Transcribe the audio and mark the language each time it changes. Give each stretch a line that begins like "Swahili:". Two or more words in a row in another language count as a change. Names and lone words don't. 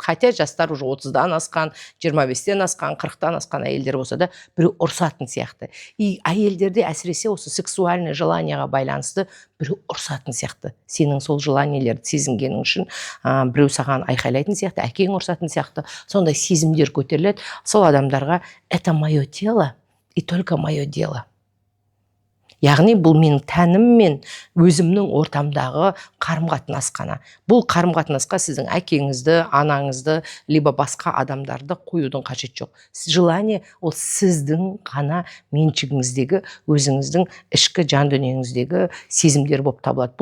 Kazakh: Хотя жастар уже 30-дан асқан, 25-тен асқан, 40-тан асқан әйелдер болса да, біреу ұрсатын сияқты. И әйелдерде әсіресе осы сексуальный желанияға байланысты біреу ұрсатын сияқты. Сенің сол желаниелерді сезінгенің үшін біреу саған айқайлайтын сияқты, әкең ұрсатын сияқты. Сондай сезімдер көтеріледі. Сол адамдарға
Russian: это мое тело и только мое дело.
Kazakh: Яғни бұл менің тәнім мен өзімнің ортамдағы қарым-қатынас қана. Бұл қарым-қатынасқа сіздің әкеңізді, анаңызды, либо басқа адамдарды қоюдың қажет жоқ. Желание ол сіздің ғана меншігіңіздегі, өзіңіздің ішкі жан дүниеңіздегі сезімдер болып табылады.